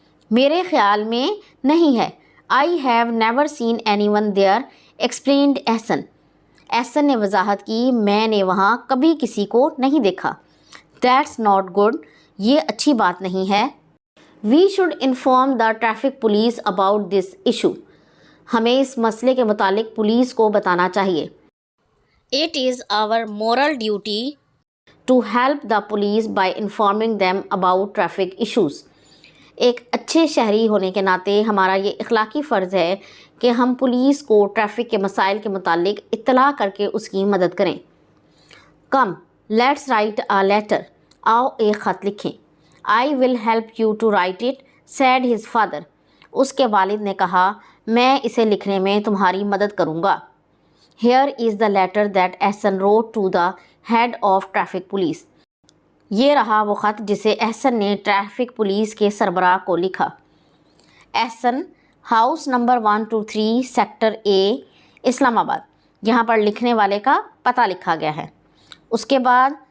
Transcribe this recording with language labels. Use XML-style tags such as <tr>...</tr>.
<ur>میرے خیال میں نہیں ہے۔</ur> <en>I have never seen anyone there explained Ahsan,</en> <ur>احسن نے وضاحت کی میں نے وہاں کبھی کسی کو نہیں دیکھا۔</ur> <en>that's not good,</en> <ur>یہ اچھی بات نہیں ہے۔</ur> <en>we should inform the traffic police about this issue,</en> <ur>ہمیں اس مسئلے کے متعلق پولیس کو بتانا چاہیے۔</ur> <en>It is our moral duty to help the police by informing them about traffic issues.</en> <ur>ایک اچھے شہری ہونے کے ناطے ہمارا یہ اخلاقی فرض ہے کہ ہم پولیس کو ٹریفک کے مسائل کے متعلق اطلاع کر کے اس کی مدد کریں۔</ur> <en>Come, let's write a letter.</en> <ur>آؤ ایک خط لکھیں۔</ur> <en>I will help you to write it, said his father.</en> <ur>اس کے والد نے کہا میں اسے لکھنے میں تمہاری مدد کروں گا۔</ur> <en>Here is the letter that Ahsan wrote to the head of traffic police.</en> <ur>یہ رہا وہ خط جسے احسن نے ٹریفک پولیس کے سربراہ کو لکھا۔ احسن، ہاؤس نمبر 123 سیکٹر اے، اسلام آباد، یہاں پر لکھنے والے کا پتہ لکھا گیا ہے۔ اس کے بعد</ur>